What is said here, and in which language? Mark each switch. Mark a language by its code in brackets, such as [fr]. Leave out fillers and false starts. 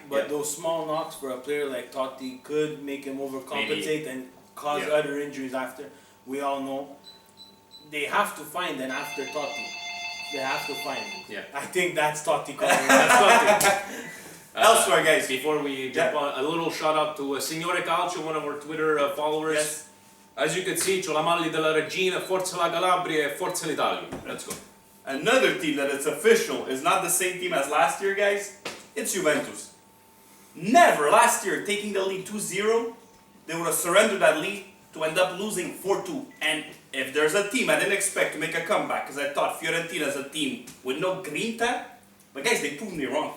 [en] But those small knocks for a player like Totti could make him overcompensate and cause Yeah. other injuries after. We all know. They have to find an after Totti. They have to find him. Yeah. I think that's Totti coming. That's Totti. Elsewhere, guys. Before we jump on, a little shout out to Signore Calcio, one of our Twitter followers. Yes. As you can see, [it] c'ho la maglia della Regina, Forza la Calabria, e Forza l'Italia. [en] Let's go. Another team that it's official is not the same team as last year, guys. It's Juventus. Never last year taking the lead 2-0, they would have surrendered that lead to end up losing 4-2. And if there's a team I didn't expect to make a comeback, because I thought Fiorentina is a team with no grinta, but guys, they proved me wrong.